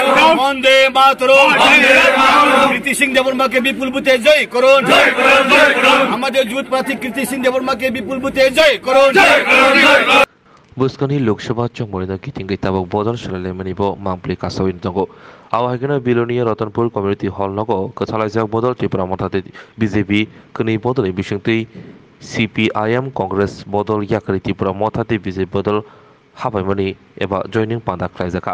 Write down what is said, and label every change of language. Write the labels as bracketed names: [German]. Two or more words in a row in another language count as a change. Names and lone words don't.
[Sanskrit] वन्दे मातरम् [Bangla] কীর্তি সিং দেববর্মাকে বিপুল বুথে জয় করুন আমাদের যুব প্রার্থী কীর্তি সিং দেববর্মাকে বিপুল বুথে জয় করুন [Kok Borok] Buskani Lok Sabha Chongmorina Kitingai Tabok Bodol Shalemani Bo Mampli Kasawin Tongo. Awagana Bilonia Rotanpur Community Hall Nogo, Katalazak Bodol Tipra Motate BJP, Kuni Bodol Bishunti, CPIM Congress Bodol Yakari Tipra Motate BJP Bodol Habamani [English] about joining [Kok Borok] Panda Klaizaka.